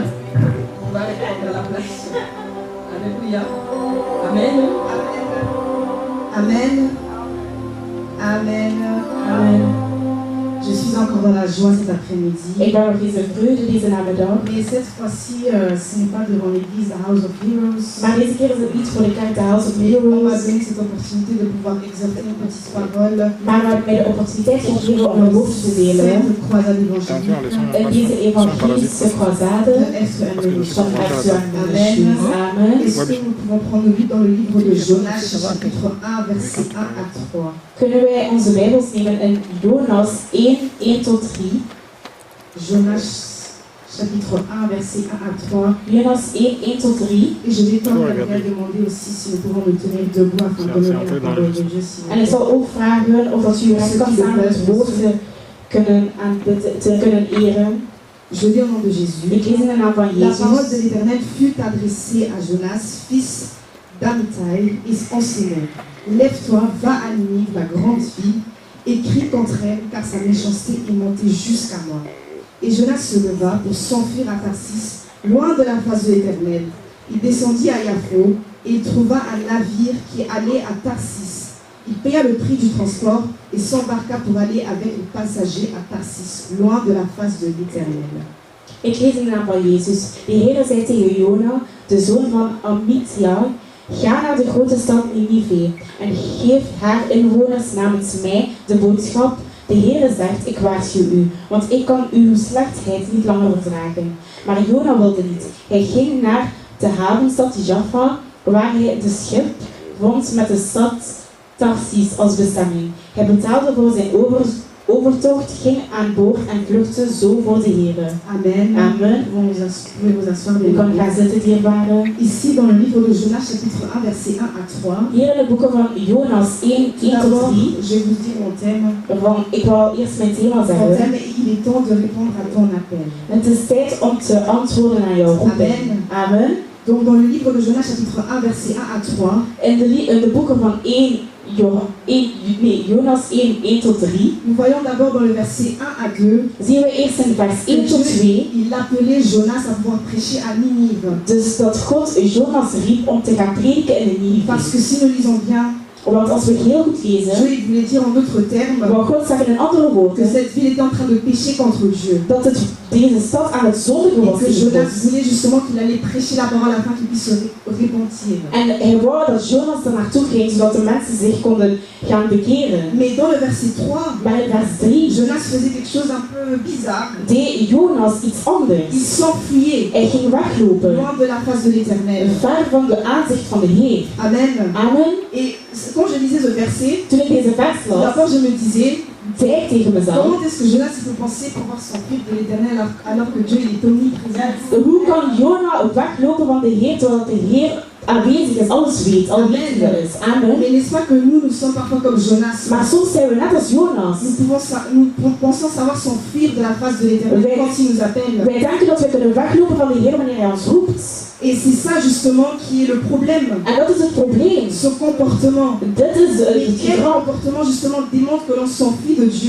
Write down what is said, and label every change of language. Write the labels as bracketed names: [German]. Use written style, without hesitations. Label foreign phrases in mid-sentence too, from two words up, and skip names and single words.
[French] On va répondre à la place. Alléluia. Amen. Amen. Amen. Amen. Je suis encore dans la joie cet après-midi. [Dutch] Ik ben nog eens een vreugde deze namiddag. [French] Mais cette fois-ci, ce n'est pas devant l'église, la House of Heroes. [Dutch] Maar deze keer is het niet voor de kerk de House of [French] On m'a [Dutch] Heroes. [French] donné cette opportunité de pouvoir exhorter une petite parole. [Dutch] Maar we hebben mij de opportuniteit gegeven om een woord te delen. [French] Cette croisade évangélique. [Dutch] In deze evangelische croisade [French] De FEME. [Dutch] van Amen. Amen. [French] Est-ce que nous pouvons prendre le livre dans le livre de Jonas, chapitre 1, versets 1 à 3. [Dutch] Kunnen wij onze Bijbels nemen in Jonas 1 tot 3. [French] Jonas, chapitre 1, versets 1 à 3. [Dutch] Jonas 1 tot 3. [French] Et je vais demander aussi si nous pouvons nous tenir debout afin d'honorer la parole de Dieu. s'il vous [Dutch] En ik [French] plaît. [Dutch] zal ook vragen of dat u recht kan staan om het woord te kunnen eren. [French] Je lis au nom de Jésus. [Dutch] Ik lees in de naam van [French] La parole de [Dutch] Jezus. [French] l'Éternel fut adressée à Jonas, fils d'Amittai, et enseignait: Lève-toi, va à Ninive, la grande ville, et crie contre elle, car sa méchanceté est montée jusqu'à moi. Et Jonas se leva pour s'enfuir à Tarsis, loin de la face de l'Éternel. Il descendit à Yaffo, et il trouva un navire qui allait à Tarsis. Il paya le prix du transport et s'embarqua pour aller avec les passagers à Tarsis, loin de la face de l'Éternel. [Dutch] Ik lees in de naam van Jezus. De Heer zei tegen Jona, de zoon van Amittai: Ga naar de grote stad Ninive en geef haar inwoners namens mij de boodschap: de Heer zegt, ik waarschuw u, want ik kan uw slechtheid niet langer verdragen. Maar Jona wilde niet. Hij ging naar de havenstad Jaffa, waar hij de schip vond met de stad Tarsis als bestemming. Hij betaalde voor zijn overtocht, ging aan boord en vluchtte zo voor de Heer. Amen. Amen. [French] Pouvez vous asseoir, [Dutch] U kan gaan zitten, dierbaren. [French] Ici, dans le livre de Jonas, chapitre 1, verset 1 à 3. [Dutch] Hier in de boeken van Jonas 1 tot [French] D'abord, [Dutch] 3. [French] je vais vous dire mon thème. [Dutch] Ik wou eerst mijn thema [French] Mon [Dutch] zeggen. [French] thème, il est temps de répondre à ton appel. [Dutch] Het is tijd om te antwoorden aan jouw roeping. Amen. Amen. [French] Donc, dans le livre de Jonas, chapitre 1, verset 1 à 3, [Dutch] In de boeken van Jonas 1 tot 3 [French] nous voyons d'abord dans le verset 1 à 2, [Dutch] zien we eerst in vers [French] que [Dutch] 1 tot 2 [French] Dieu, il appelait Jonas à pouvoir prêcher à Ninive. [Dutch] dus dat God Jonas riep om te gaan prediken in de [French] Parce [Dutch] Ninive. [French] que si nous lisons bien, [Dutch] Want als we heel goed [French] Dieu [Dutch] lezen, [French] il voulait dire en d'autres termes [Dutch] wou God zeggen in andere [French] que [Dutch] woorden [French] cette ville était en train de pécher contre Dieu. [Dutch] dat deze stad aan het zondigen [French] Et [Dutch] was [French] que [Dutch] tegen [French] Jonas [Dutch] God. [French] voulait justement qu'il allait prêcher la parole afin qu'il puisse se repentir. [Dutch] En hij wou dat Jonas er naartoe ging, zodat de mensen zich konden gaan bekeren. [French] Mais dans le verset 3, [Dutch] Maar in vers 3 [French] Jonas faisait quelque chose un peu bizarre. [Dutch] deed Jonas iets [French] Il [Dutch] anders. [French] s'enfuyait [Dutch] Hij ging weglopen, [French] loin de la face de l'Éternel. [Dutch] ver van de aanzicht van de Heer. Amen. Amen. [French] Et quand je lisais ce verset, [Dutch] Toen ik deze vers las, [French] d'abord je me disais, [Dutch] zei ik tegen mezelf, [French] comment est-ce que Jonas peut penser pouvoir s'enfuir de l'éternel alors que Dieu il est omniprésent? [Dutch] hoe kan Jona weglopen van de Heer terwijl de Heer aanwezig is, alles weet, alwetend is. Amen. [French] Mais n'est-ce pas que nous sommes parfois comme Jonas? [Dutch] Maar soms zijn we net als Jonas. [French] Nous pensons savoir s'enfuir de la face de l'éternel quand il nous appelle. [Dutch] Wij denken dat we kunnen weglopen van de Heer wanneer Hij ons roept. [French] Et c'est ça justement qui est le problème. [Dutch] En dat is het probleem. [French] Ce comportement. [Dutch] Dit is het [French] Quel [Dutch] gedrag. [French] comportement justement démontre que l'on s'enfuit de Dieu?